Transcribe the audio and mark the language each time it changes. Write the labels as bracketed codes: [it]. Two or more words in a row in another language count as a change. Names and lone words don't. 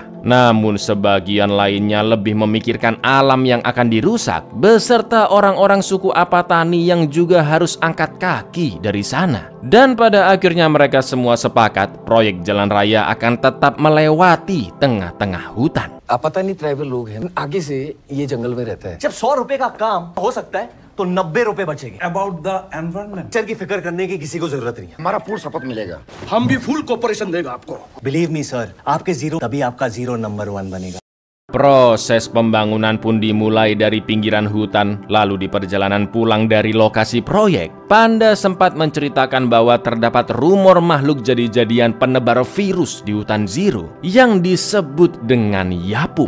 [id] Namun sebagian lainnya lebih memikirkan alam yang akan dirusak beserta orang-orang suku Apatani yang juga harus angkat kaki dari sana. Dan pada akhirnya mereka semua sepakat proyek jalan raya akan tetap melewati tengah-tengah hutan. [hi] Apatani ट्राइबल लोग हैं, आगे से ये जंगल में रहता है। जब 100 रुपए का काम हो सकता है तो 90 रुपए बचेंगे। [en] About the environment. [hi] चल की फिक्र करने की किसी को जरूरत नहीं है। हमारा पूर्ण सपोर्ट मिलेगा। हम भी [en] full cooperation [hi] देगा आपको। [en] believe me sir, [hi] आपके जीरो तभी आपका 0 नंबर 1 बनेगा। [id] Proses pembangunan pun dimulai dari pinggiran hutan, lalu di perjalanan pulang dari lokasi proyek, Panda sempat menceritakan bahwa terdapat rumor makhluk jadi-jadian penebar virus di hutan Zero yang disebut dengan Yapum.